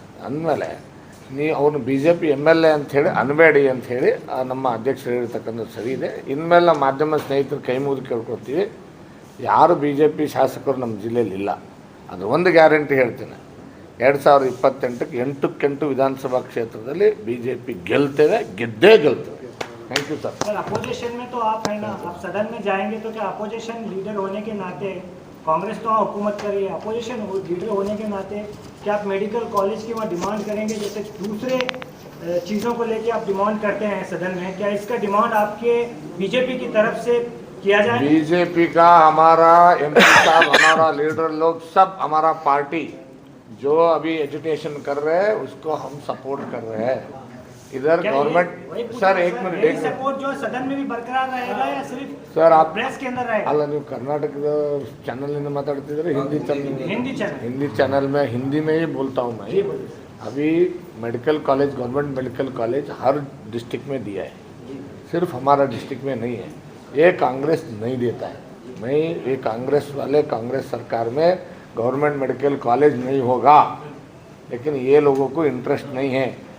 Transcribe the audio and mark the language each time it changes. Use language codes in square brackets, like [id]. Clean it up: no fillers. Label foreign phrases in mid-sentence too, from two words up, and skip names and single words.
[kn] ಅಂದಮೇಲೆ ಅವನು BJP MLA ಅಂಥೇಳಿ ಅನ್ಬೇಡಿ ಅಂಥೇಳಿ ನಮ್ಮ ಅಧ್ಯಕ್ಷರು ಹೇಳಿರ್ತಕ್ಕಂಥದ್ದು ಸರಿ ಇದೆ. ಇನ್ಮೇಲೆ ನಮ್ಮ ಮಾಧ್ಯಮ ಸ್ನೇಹಿತರು ಕೈ ಮುಗಿದು ಕೇಳ್ಕೊಳ್ತೀವಿ, ಯಾರು BJP ಶಾಸಕರು ನಮ್ಮ ಜಿಲ್ಲೆಯಲ್ಲಿ ಇಲ್ಲ. ಅದು ಒಂದು ಗ್ಯಾರಂಟಿ ಹೇಳ್ತೇನೆ, 2028ಕ್ಕೆ 8 ವಿಧಾನಸಭಾ ಕ್ಷೇತ್ರದಲ್ಲಿ BJP ಗೆದ್ದೇ ಗೆಲ್ತೇವೆ. [en] thank you sir. [hi] अपोजिशन में तो आप है ना, आप सदन में जाएंगे तो क्या [en] opposition leader [hi] होने के नाते, कांग्रेस तो हुकूमत कर रही है, [en] opposition leader [hi] होने के नाते क्या आप [en] medical college [hi] की वहाँ डिमांड करेंगे जैसे दूसरे चीज़ों को लेके आप डिमांड करते हैं सदन में? क्या इसका डिमांड आपके बीजेपी की तरफ से किया जाए? बीजेपी का हमारा MP साहब, हमारा लीडर लोग सब, हमारा पार्टी जो अभी एजुटेशन कर रहे हैं उसको हम सपोर्ट कर रहे हैं. इधर गवर्नमेंट सर एक मिनट सपोर्ट जो सदन में भी बरकरार रहेगा या सिर्फ सर आप प्रेस के अंदर रहेगा? [kn] अಲ್ಲ, ನೀವು ಕರ್ನಾಟಕದ ಚಾನಲ್ ಮಾತಾಡ್ತಿದ್ರೆ [hi] हिंदी चैनल में हिंदी में ही बोलता हूँ मैं. अभी [en] medical college, government medical college [hi] हर डिस्ट्रिक्ट में दिया है, सिर्फ हमारा डिस्ट्रिक्ट में नहीं है. ये कांग्रेस नहीं देता है. मैं ये कांग्रेस सरकार में [en] government medical college [hi] नहीं होगा, लेकिन ये लोगों को इंटरेस्ट नहीं है.